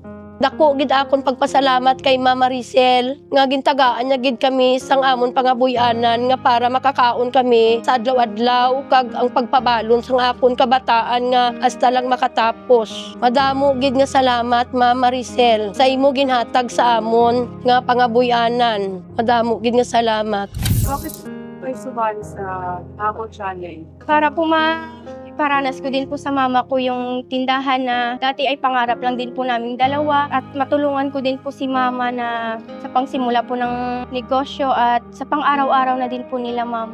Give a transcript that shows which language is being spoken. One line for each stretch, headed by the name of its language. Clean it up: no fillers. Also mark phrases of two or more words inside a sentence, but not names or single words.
Hiligaynon: Dako gid akon pagpasalamat kay Mama Maricel nga gintagaan niya gid kami sang amon pangabuyanan nga para makakaon kami sa adlaw-adlaw kag ang pagpabalon sang akon kabataan nga hasta lang makatapos. Madamo gid nga salamat Mama Maricel sa imo ginhatag sa amon nga pangabuyanan. Madamo gid nga salamat.
Filipino: Bakit kayo sumali sa Ako Channel? Para po paranas ko din po sa mama ko yung tindahan na dati ay pangarap lang din po naming dalawa at matulungan ko din po si mama na sa pangsimula po ng negosyo at sa pang-araw-araw na din po nila ma'am.